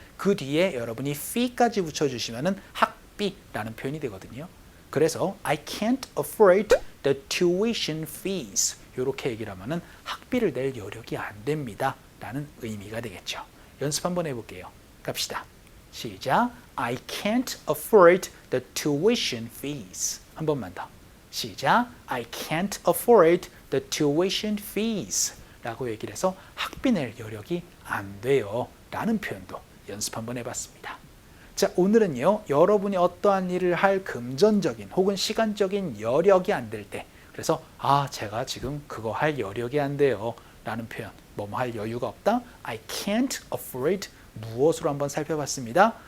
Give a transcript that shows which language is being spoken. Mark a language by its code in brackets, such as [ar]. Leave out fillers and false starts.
[ko] 그 뒤에 여러분이 fee까지 붙여주시면은 학비라는 표현이 되거든요. 그래서 [en] I can't afford the tuition fees [ko] 이렇게 얘기를 하면은 학비를 낼 여력이 안 됩니다 라는 의미가 되겠죠. 연습 한번 해볼게요. 갑시다. 시작. [en] I can't afford the tuition fees. [ko] 한 번만 더. 시작. [en] I can't afford the tuition fees [ko] 라고 얘기를 해서 학비 낼 여력이 안 돼요 라는 표현도 연습 한번 해봤습니다. 자, 오늘은요, 여러분이 어떠한 일을 할 금전적인 혹은 시간적인 여력이 안 될 때, 그래서 제가 지금 그거 할 여력이 안 돼요 라는 표현, 뭐뭐 할 여유가 없다, [en] I can't afford [ko] 무엇으로 한번 살펴봤습니다.